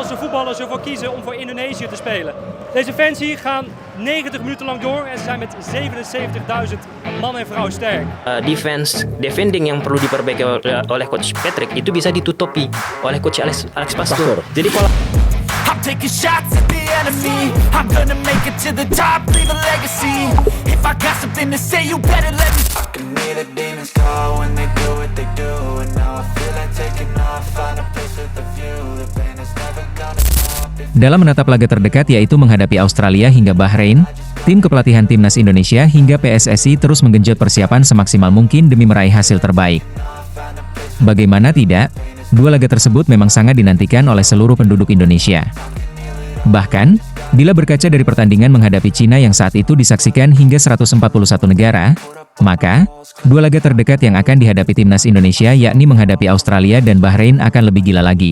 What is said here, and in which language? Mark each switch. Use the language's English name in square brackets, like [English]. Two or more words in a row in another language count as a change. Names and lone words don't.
[Dutch] Nederlandse voetballers ervoor kiezen om voor Indonesië te spelen. Deze fans hier gaan 90 minuten lang door en ze zijn met 77.000 man en vrouw sterk. [Indonesian] Defending yang perlu diperbaiki oleh coach Patrick itu bisa ditutupi oleh coach Alex Pastor. Jadi kalau [English] I'm taking shots at the enemy. I'm gonna make it to the top, leave a legacy. If I got something to say, you better let me. I can hear the demons call when they do what they do. And now I feel like taking off, find a place with a view. The pain is never gonna stop. [Indonesian] Dalam menatap laga terdekat yaitu menghadapi Australia hingga Bahrain, tim kepelatihan Timnas Indonesia hingga PSSI terus menggenjot persiapan semaksimal mungkin demi meraih hasil terbaik. Bagaimana tidak, dua laga tersebut memang sangat dinantikan oleh seluruh penduduk Indonesia. Bahkan, bila berkaca dari pertandingan menghadapi Cina yang saat itu disaksikan hingga 141 negara, maka, dua laga terdekat yang akan dihadapi Timnas Indonesia yakni menghadapi Australia dan Bahrain akan lebih gila lagi.